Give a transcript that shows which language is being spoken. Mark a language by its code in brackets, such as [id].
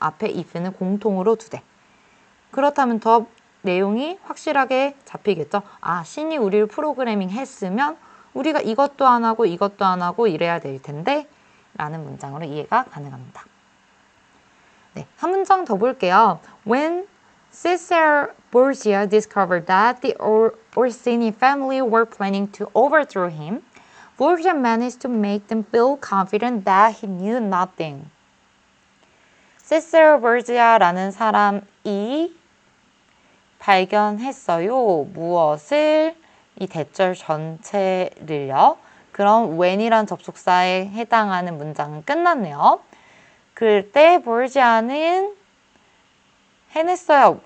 [ko] 앞에 if는 공통으로 두대. 그렇다면 더 내용이 확실하게 잡히겠죠. 아, 신이 우리를 프로그래밍 했으면 우리가 이것도 안 하고 이것도 안 하고 이래야 될 텐데 라는 문장으로 이해가 가능합니다. 네, 한 문장 더 볼게요. [en] When Caesar Borgia discovered that the Orsini family were planning to overthrow him, Borgia managed to make them feel confident that he knew nothing. [ko] Caesar Borgia라는 사람이 발견했어요. 무엇을? 이 대절 전체를요. 그럼 when이란 접속사에 해당하는 문장은 끝났네요. 그때 보르지아는 해냈어요.